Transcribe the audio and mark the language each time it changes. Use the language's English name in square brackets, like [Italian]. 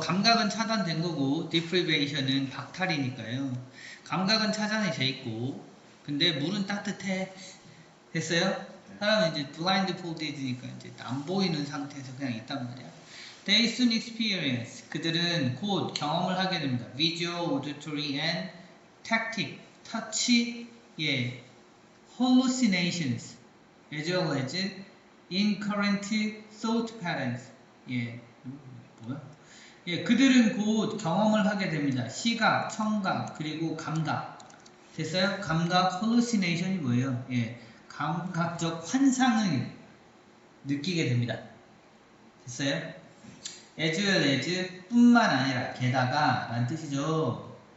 [Korean] 감각은 차단된 거고 deprivation은 박탈이니까요. 감각은 차단이 돼 있고 근데 물은 따뜻해. 됐어요? 사람은 이제 blindfolded니까 이제 안 보이는 상태에서 그냥 있단 말이야. [English] They soon experience. [Korean] 그들은 곧 경험을 하게 됩니다. [English] Visual, auditory, and tactic, touch, hallucinations, as well as incoherent thought patterns. [Korean] 뭐야? 그들은 곧 경험을 하게 됩니다. 시각, 청각, 그리고 감각. 됐어요? 감각, hallucination이 뭐예요? 감각적 환상을 느끼게 됩니다. 됐어요? as well as 뿐만 아니라 게다가 라는 뜻이죠.